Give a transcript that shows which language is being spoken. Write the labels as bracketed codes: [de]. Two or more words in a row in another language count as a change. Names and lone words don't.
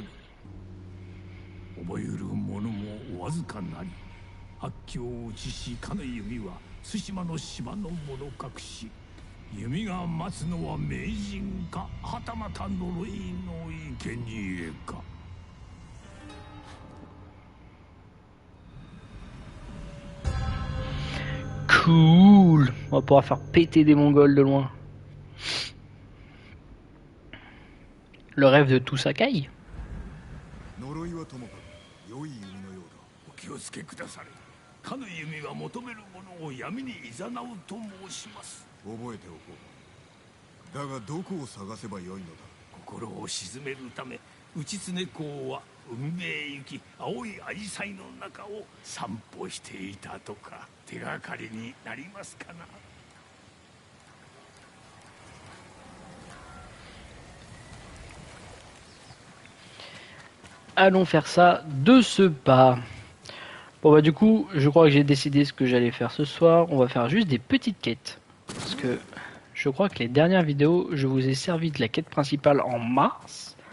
[ja] 覚える者もわずかなり悪鬼を打ちしかの弓は対馬の島の者隠し弓が待つのは名人かはたまた呪いの生贄か。 [fr] Cool. On va pouvoir faire péter des Mongols de loin. Le rêve de tout Sakai. [ja] お気をつけくだされ。かの弓が求めるものを闇に誘うと申します。覚えておこう。だがどこを探せばよいのだ。心を鎮めるため内常公は海辺へ行き青いアジサイの中を散歩していたとか。手がかりになりますかな。 [fr] Allons faire ça de ce pas. Bon bah du coup, je crois que j'ai décidé ce que j'allais faire ce soir. On va faire juste des petites quêtes. Parce que je crois que les dernières vidéos, je vous ai servi de la quête principale en mars.